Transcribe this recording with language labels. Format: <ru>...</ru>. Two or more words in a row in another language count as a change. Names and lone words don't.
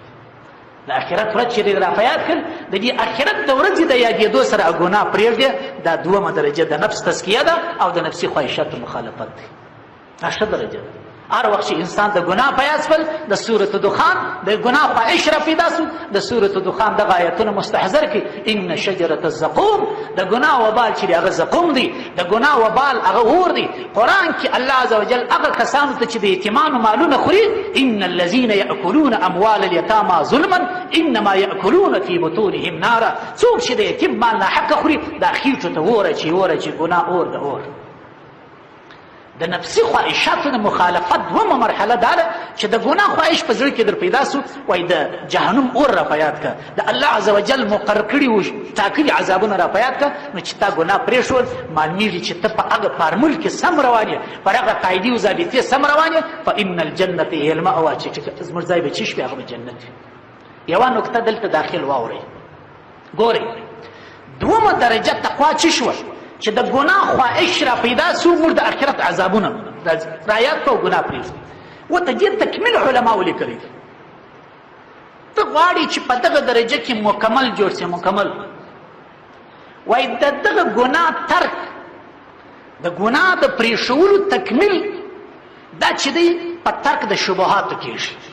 <ps>د آخرت ورځ چې را په یاد کړل، د دې آخرت د ورځې د یادېدو سره ګناه پرېږدې. دا دومه درجه د نفس تزکیه ده او د نفسي خواهشاتو مخالفت دی. دا ښه درجه ده. هر وخت چې انسان د ګناه په یاد شول، د سورة دخان د ګناه خواهش را پیدا شو، د سورة دخان دغه آیتونه مستحضر کړي.</ps> <ar>ان شجرة الزقوم،</ar> <ps>د ګناه وبال چې هغه زقوم دی، د ګناه وبال هغه اور دی. قرآن کې</ps> <ar>الله عز وجل</ar> <ps>هغه کسانو ته چې د یتیمانو مالونه خوري،</ps> <ar>ان الذين يأكلون اموال اليتامى ظلما انما يأكلون في بطونهم نارا.</ar> <ps>څوک چې د یتیم مال ناحقه خوري، دا خېټو ته اور اچي، اور اچي، ګناه اور د اور. د نفسي خواهشاتو د مخالفت دومه مرحله دا ده چې د ګناه خواهش په زړه کې در پیدا سو، وایي د جهنم اور را په یاد کړه، د</ps> <ar>الله عز وجل</ar> <ps>مقرر کړي وو ټاکلي عذابونه را په یاد کړه. نو چې تا ګناه پرېښول، معلومېږي چې ته په هغه فارمول کې سم روان یې، پر هغه قاعدې و ضابطې سم روان یې.</ps> <ar>فان الجنة هي المأوى،</ar> <ps>چې زموږ ځای به چی شي، هغه به جنت وي. یوه نکته دلته داخل واورئ، ګورئ، دومه درجه تقوا چی شوه؟ چې د ګناه خواهش را پیدا سو، موږ د آخرت عذابونه رایاد کړو، ګناه پرېږدو. ورته دې تکمیل علماو لیکلي دي. ته غواړې چې په دغه درجه کې مکمل جوړ شې، مکمل، وایي د دغه ګناه ترک، د ګناه د پرېښولو تکمیل دا چې دی په ترک د شبهاتو کېږي.</ps>